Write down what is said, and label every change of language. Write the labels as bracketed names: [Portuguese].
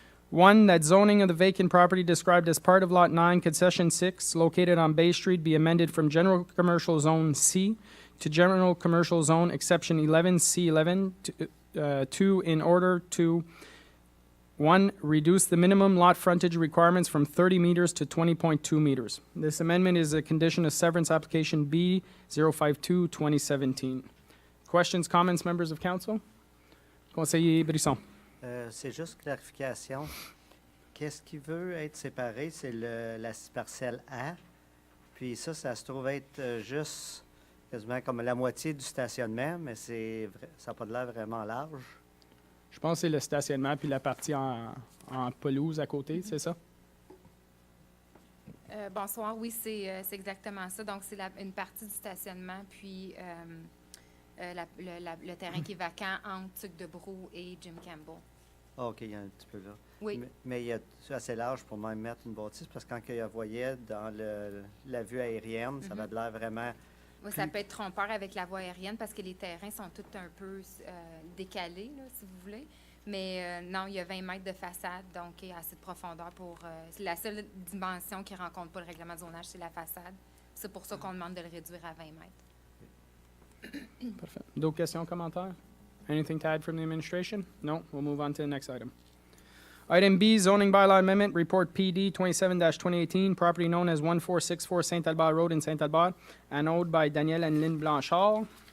[English] One, that zoning of the vacant property described as part of Lot 9, Concession 6, located on Bay Street, be amended from General Commercial Zone C to General Commercial Zone Exception 11C11 to in order to, 1, reduce the minimum lot frontage requirements from 30 meters to 20.2 meters. This amendment is a condition of severance application B 052-2017. Questions, comments, members of council? [French] Conseiller Brisson. C'est juste clarification. Qu'est-ce qui veut être séparé? C'est la parcelle A. Puis ça se trouve être juste quasiment comme la moitié du stationnement, mais ça n'a pas de l'air vraiment large. Je pense que c'est le stationnement puis la partie en pelouse à côté, c'est ça? Bonsoir, oui, c'est exactement ça. Donc, c'est une partie du stationnement, puis le terrain qui est vacant entre Tuc de Brou et Jim Campbell. Ah, OK, il y a un petit peu là. Oui. Mais il y a assez large pour même mettre une bâtisse, parce que quand il voyait dans la vue aérienne, ça avait de l'air vraiment... Oui, ça peut être trompeur avec la voie aérienne parce que les terrains sont tous un peu décalés, là, si vous voulez. Mais non, il y a 20 mètres de façade, donc il y a assez de profondeur pour... c'est la seule dimension qui ne rencontre pas le règlement de zonage, c'est la façade. C'est pour ça qu'on demande de le réduire à 20 mètres. Parfait. D'autres questions, commentaires? [English] Anything to add from the administration? No? We'll move on to the next item. Item B, zoning bylaw amendment, report PD 27-2018, property known as 1464 Saint-Albert Road in Saint-Albert, and owned by Danielle and Lynn Blanchard.